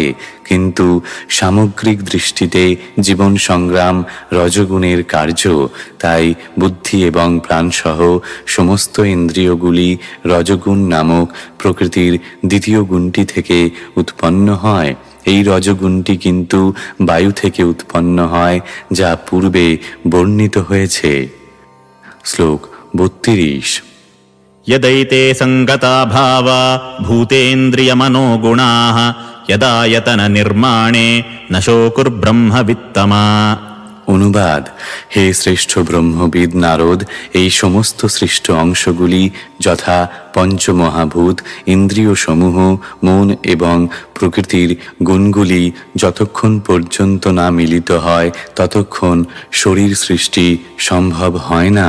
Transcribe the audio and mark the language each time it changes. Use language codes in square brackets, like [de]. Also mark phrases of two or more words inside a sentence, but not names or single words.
[bn] কিন্তু সামগ্রিক দৃষ্টিতে জীবন সংগ্রাম রজগুণের কার্য, তাই বুদ্ধি এবং প্রাণসহ সমস্ত ইন্দ্রিয়গুলি রজগুণ নামক প্রকৃতির দ্বিতীয় গুণটি থেকে উৎপন্ন হয়। এই রজগুণটি কিন্তু বায়ু থেকে উৎপন্ন হয়, যা পূর্বে বর্ণিত হয়েছে। শ্লোক 32। [sa] यदैते संगता भावा भूतेन्द्रियमनोगुणाः यदायतन निर्माणे न शोकुर्ब्रह्मवित्तमा। [bn] অনুবাদ: হে শ্রেষ্ঠ ব্রহ্মবিদ নারদ, এই সমস্ত সৃষ্ট অংশগুলি যথা পঞ্চমহাভূত, ইন্দ্রিয় সমূহ, মন এবং প্রকৃতির গুণগুলি যতক্ষণ পর্যন্ত না মিলিত হয় ততক্ষণ শরীর সৃষ্টি সম্ভব হয় না।